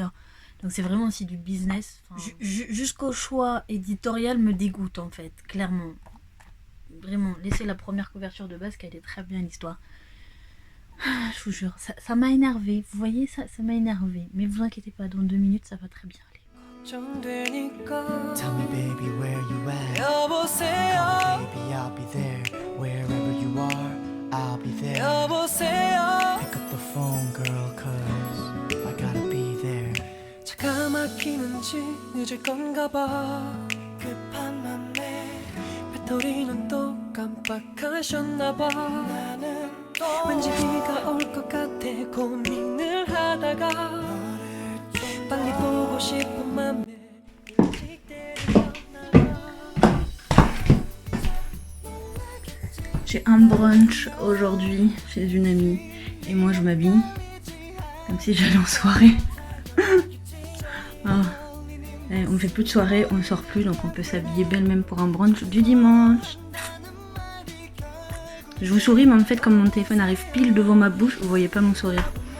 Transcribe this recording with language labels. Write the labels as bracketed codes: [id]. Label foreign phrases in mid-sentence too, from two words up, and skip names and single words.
[fr] Donc c'est vraiment aussi du business. Jusqu'au choix éditorial me dégoûte en fait, clairement. Vraiment, laissez la première couverture de base qu'elle est très bien l'histoire. Je vous jure, ça m'a énervé. Vous voyez, ça m'a énervé. Mais vous inquiétez pas, dans 2 minutes ça va très bien aller. [en] Tell me baby where you at. 여보세요. Baby I'll be there. Wherever you are, I'll be there. [ko] 여보세요. [en] Pick up the phone girl cause I gotta be there. [ko] 차가 막히는지 늦을 건가 봐. 급한 맘에 배터리는 또 깜빡하셨나 봐. 나는 또 왠지 비가 올 것 같아 고민을 하다가 빨리 보고 싶은 맘에 일찍 때렸나 봐. [fr] J'ai un brunch aujourd'hui chez une amie et moi je m'habille comme si j'allais en soirée. Oh. On fait plus de soirée, on ne sort plus, donc on peut s'habiller belle même pour un brunch du dimanche. Je vous souris, mais en fait comme mon téléphone arrive pile devant ma bouche, vous voyez pas mon sourire.